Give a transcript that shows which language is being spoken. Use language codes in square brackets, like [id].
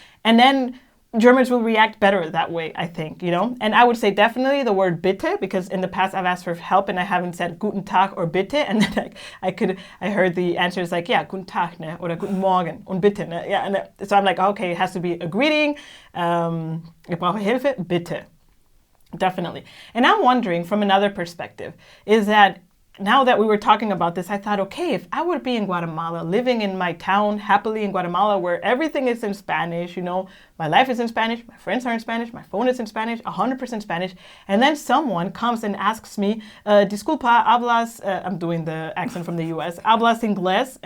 [en] And then Germans will react better that way, I think, And I would say definitely the word bitte, because in the past I've asked for help and I haven't said [de] Guten Tag or bitte, and then I heard the answer is like, yeah, Guten Tag, ne, oder Guten Morgen und bitte, ne, [en] yeah, and so I'm like, okay, it has to be a greeting. [de] Ich brauche Hilfe, bitte, definitely. [en] And I'm wondering from another perspective is that now that we were talking about this, I thought, okay, if I would be in Guatemala, living in my town, happily in Guatemala, where everything is in Spanish, my life is in Spanish, my friends are in Spanish, my phone is in Spanish, 100% Spanish, and then someone comes and asks me, [es] disculpa, hablas, [en] I'm doing the accent from the US, [es] hablas inglés?